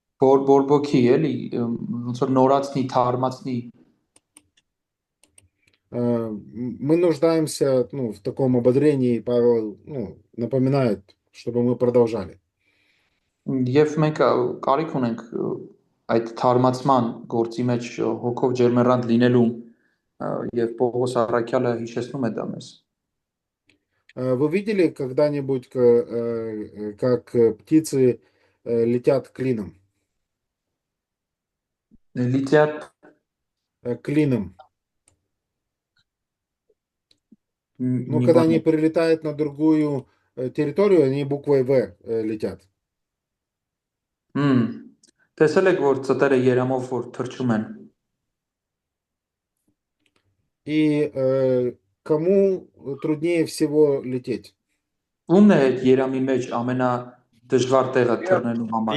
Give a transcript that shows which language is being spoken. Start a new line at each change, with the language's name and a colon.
Armenian: Բորբոքի էլի, ոնց որ նորացնի, թարմացնի։
Russian: Мы нуждаемся в таком ободрении, и Павел напоминает, чтобы мы продолжали.
Armenian: Եվ մենք կարիք ունենք այդ թարմացման գործի մեջ հոգով ջերմեռանդ լինելու եւ Պողոս առաքյալը հիշեցնում է դա մեզ։
Russian: Вы видели когда-нибудь, как птицы летят клином? Լիթիատ Клином. Ну, когда они прилетают на другую территорию, они буквой В летят.
Armenian: Տեսել եք որ ծտերը երամով որ թռչում են։
Russian: И кому труднее всего лететь?
Armenian: Ումն է այդ երամի մեջ ամենադժվար տեղը թռնելու համար։